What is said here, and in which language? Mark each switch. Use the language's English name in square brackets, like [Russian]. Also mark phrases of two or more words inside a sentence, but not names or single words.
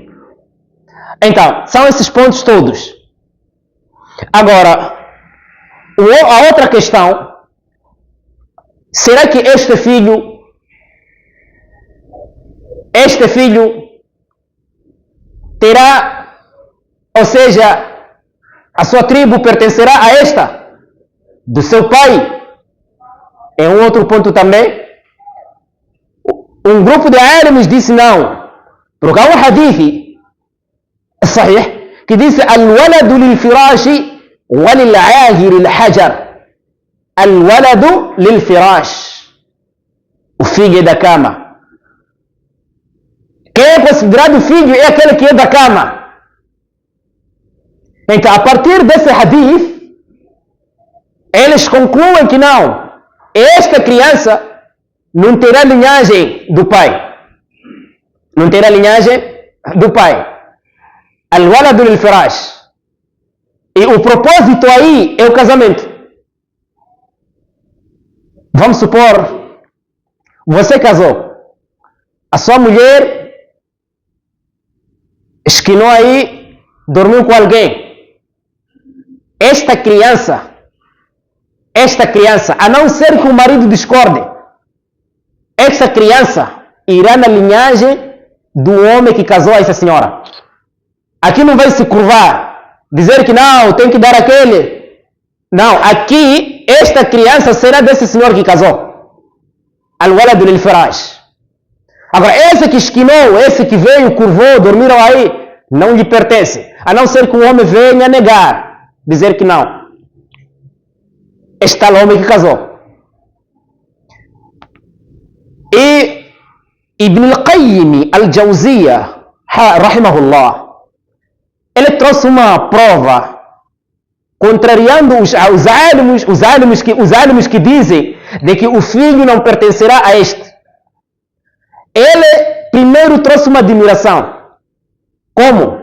[Portuguese] Então, são esses pontos todos. Agora, a outra questão, será que este filho terá, ou seja, a sua tribo pertencerá a esta, do seu pai? É um outro ponto também. Um grupo de alims disse não, porque há um hadith sahih que diz [Arabic] الولد للفراش وللعاهر الحجر. الولد للفراش, [Portuguese] o filho é da cama. Quem é considerado filho é aquele que é da cama. Então, a partir desse hadith, eles concluem que não, esta criança não terá linhagem do pai. Não terá linhagem do pai. [Arabic] الولد للفراش. [Portuguese] E o propósito aí é o casamento. Vamos supor, você casou. A sua mulher esquinou aí, dormiu com alguém. esta criança, a não ser que o marido discorde, esta criança irá na linhagem do homem que casou a essa senhora. Aqui não vai se curvar, dizer que não, tem que dar aquele. Não, aqui esta criança será desse senhor que casou. [Arabic] الولد للفراش. [Portuguese] Agora, esse que esquinou, esse que veio, curvou, dormiram aí, não lhe pertence. A não ser que o homem venha negar, dizer que não. Este tal homem que casou. E Ibn al-Qayyim al-Jawziyya, rahimahullah, ele trouxe uma prova contrariando os álimos que dizem de que o filho não pertencerá a este. Ele primeiro trouxe uma admiração. Como?